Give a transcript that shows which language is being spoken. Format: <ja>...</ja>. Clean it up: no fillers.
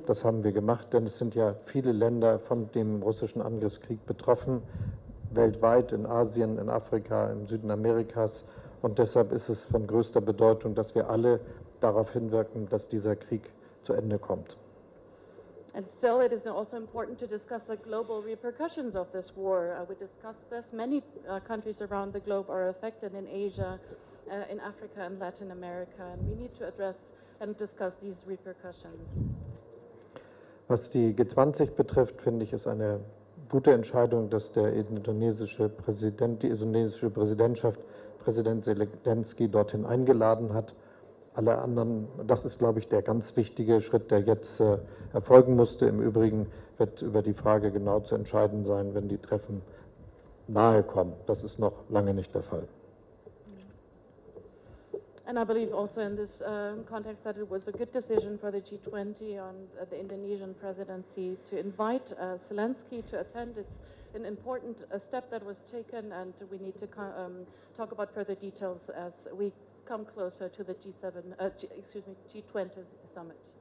<de>Das haben wir gemacht, denn es sind ja viele Länder von dem russischen Angriffskrieg betroffen, weltweit, in Asien, in Afrika, im Süden Amerikas. Und deshalb ist es von größter Bedeutung, dass wir alle darauf hinwirken, dass dieser Krieg zu Ende kommt.</de> <en>And still, it is also important to discuss the global repercussions of this war. We discussed this. Many countries around the globe are affected in Asia, in Africa and Latin America, and we need to address and discuss these repercussions.</en> <de>Was die G20 betrifft, finde ich, ist eine gute Entscheidung, dass die indonesische Präsidentschaft Präsident Zelensky dorthin eingeladen hat. Alle anderen, das ist, glaube ich, der ganz wichtige Schritt, der jetzt erfolgen musste. Im Übrigen wird über die Frage genau zu entscheiden sein, wenn die Treffen nahe kommen. Das ist noch lange nicht der Fall.</de> <en>And I believe also in this context that it was a good decision for the G20 on the Indonesian presidency to invite Zelensky to attend. It's an important step that was taken, and we need to talk about further details as we come closer to the G20 summit.</en>